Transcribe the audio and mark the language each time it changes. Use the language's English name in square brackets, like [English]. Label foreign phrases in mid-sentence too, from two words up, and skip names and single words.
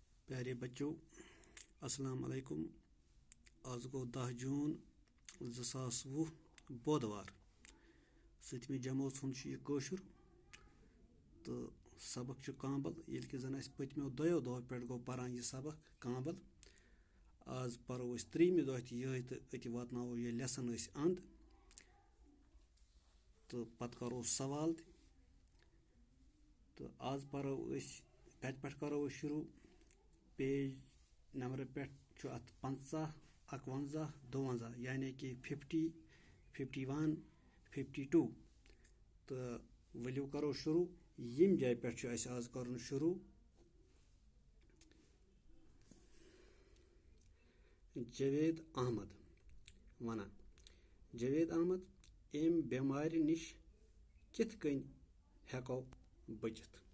[Kashmiri] प्यारे बच्चों [Arabic] السلام علیکم. [Kashmiri] आज गो 10 जून 2020 बुधवार। 7 जमात कशुर तो सबक कांबल ये कि जन पत्मो दो दो पे गो पारान यह सबक कांबल। आज परो 3 दह ये तो अति वातनो ये लेसन अंद तो पत करो सवाल तो आज परो कत पे करो शुरू। पेज नंबर पे 50 51 52 यानी कि 50 51 52 तो वलियो करो शुरू। यम जाय पे आज कर शुरू जावेद अहमद वना जावेद अहमद एम बेमार निश कित कन हेको बचित।